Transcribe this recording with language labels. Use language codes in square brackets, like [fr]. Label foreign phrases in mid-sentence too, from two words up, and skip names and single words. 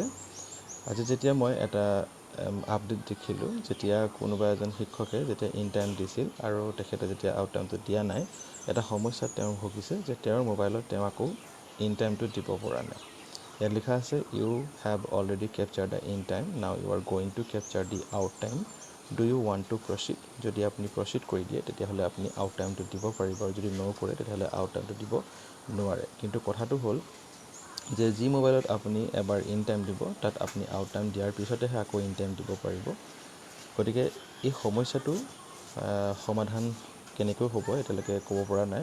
[as] আজি যেতিয়া মই এটা আপডেট দেখিলোঁ, যেতিয়া কোনোবা এজন শিক্ষকে যেতিয়া [en] in time [as] দিছিল আৰু তেখেতে যেতিয়া [en] out time [as] দিয়া নাই, এটা সমস্যাত তেওঁ ভুগিছে যে তেওঁৰ মোবাইলত তেওঁ আকৌ [en] in time [as] দিব পৰা নাই। ইয়াত লিখা আছে [en] you have already capture the in time, now you are going to capture the out time, do you want to proceed. [as] যদি আপুনি প্ৰচিড কৰি দিয়ে তেতিয়াহ'লে আপুনি [en] out time [as] দিব পাৰিব, আৰু যদি নকৰে তেতিয়াহ'লে [en] out time [as] দিব নোৱাৰে। কিন্তু কথাটো হ'ল যে যি মোবাইলত আপুনি এবাৰ [en] in time [as] দিব তাত আপুনি [en] out time [as] দিয়াৰ পিছতেহে আকৌ [en] in time [as] দিব পাৰিব। গতিকে এই সমস্যাটো সমাধান কেনেকৈ হ'ব এতিয়ালৈকে ক'ব পৰা নাই।